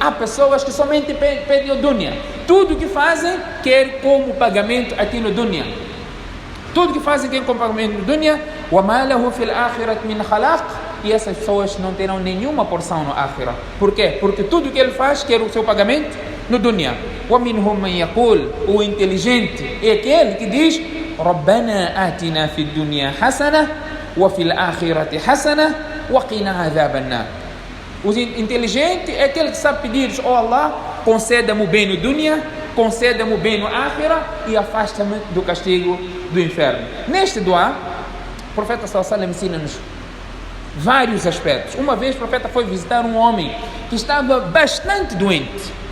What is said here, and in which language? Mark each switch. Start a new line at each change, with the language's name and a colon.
Portuguese: Há pessoas que somente pedem o dunya. Tudo que fazem quer como pagamento aqui no dunya. Tudo que fazem quer como pagamento no dunya.
Arabic: وَمَا لَهُ فِي الْآخِرَةِ مِنْ خَلَاقٍ.
Portuguese: E essas pessoas não terão nenhuma porção no akhirah. Por quê? Porque tudo que ele faz quer o seu pagamento no dunya.
Arabic: وَمِنْهُمْ مَنْ يَقُولُ.
Portuguese: O inteligente é aquele que diz:
Arabic: رَبَّنَا آتِنَا فِي الدُّنْيَا حَسَنَةً وَفِي الْآخِرَةِ حَسَنَةً وَقِنَا عَذَابَ النَّارِ.
Portuguese: O inteligente é aquele que sabe pedir: oh Allah, conceda-me o bem no dunya, conceda-me o bem no akhirah e afasta-me do castigo do inferno. Neste dua, o profeta sallallahu alaihi wasallam ensina-nos vários aspectos. Uma vez o profeta foi visitar um homem que estava bastante doente.